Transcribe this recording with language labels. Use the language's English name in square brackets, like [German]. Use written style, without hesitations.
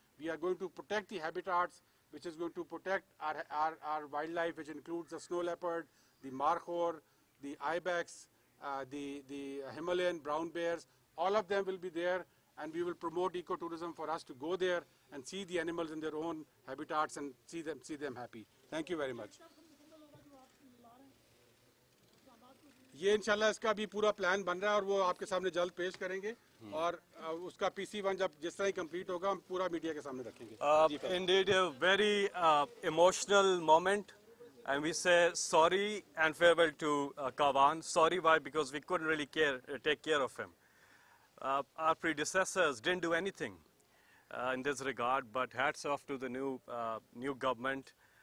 [English] We are going to protect the habitats, which is going to protect our wildlife, which includes the snow leopard, the markhor, the ibex, the Himalayan brown bears. All of them will be there, and we will promote ecotourism for us to go there and see the animals in their own habitats and see them happy. Thank you very much. [Urdu] یہ انشاءاللہ اس کا بھی پورا plan بن رہا ہے اور وہ آپ کے سامنے جلد پیش کریں گے اور اس کا PC1 جب جس طرح ہی کمپلیٹ ہوگا ہم پورا میڈیا کے سامنے رکھیں گے. [English] Indeed a very emotional moment, and we say sorry and farewell to Kavan. Sorry why? Because we couldn't really take care of him. Our predecessors didn't do anything in this regard, but hats off to the new government.